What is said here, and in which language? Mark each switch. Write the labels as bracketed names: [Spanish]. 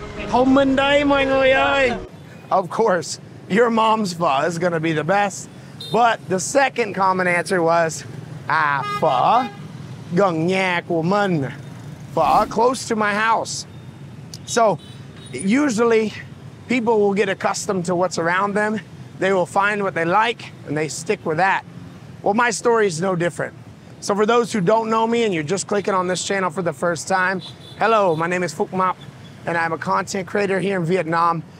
[Vietnamese] Thông minh đây mọi người ơi. [English] Of course, your mom's pho is gonna be the best. But the second common answer was, [Vietnamese] phở gần nhà của mình. [English] Phở close to my house. So usually people will get accustomed to what's around them. They will find what they like and they stick with that. Well, my story is no different. So for those who don't know me and you're just clicking on this channel for the first time, hello, my name is Phúc Mạp and I'm a content creator here in Vietnam.